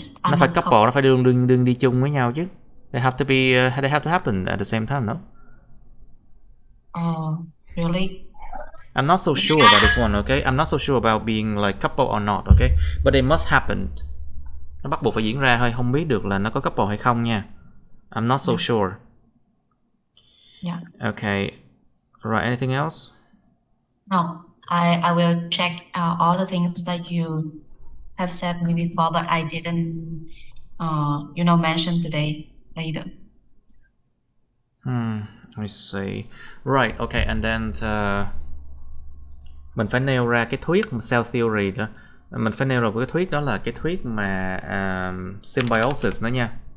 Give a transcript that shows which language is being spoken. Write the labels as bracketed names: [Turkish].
[Vietnamese] Nó phải couple, nó phải đương đi chung với nhau chứ. [English] They have to be, they have to happen at the same time, no? Really? I'm not so sure about this one, okay? I'm not so sure about being like couple or not, okay? But they must happen. [Vietnamese] Nó bắt buộc phải diễn ra thôi, không biết được là nó có couple hay không nha. [English] I'm not so sure. Yeah. Okay. Right, anything else? No, I will check all the things that you have said me before, but I didn't, mention today later. I see. Right, okay, and then [Vietnamese] mình phải nêu ra cái thuyết cell theory đó. Mình phải nêu ra cái thuyết đó là cái thuyết mà symbiosis đó nha.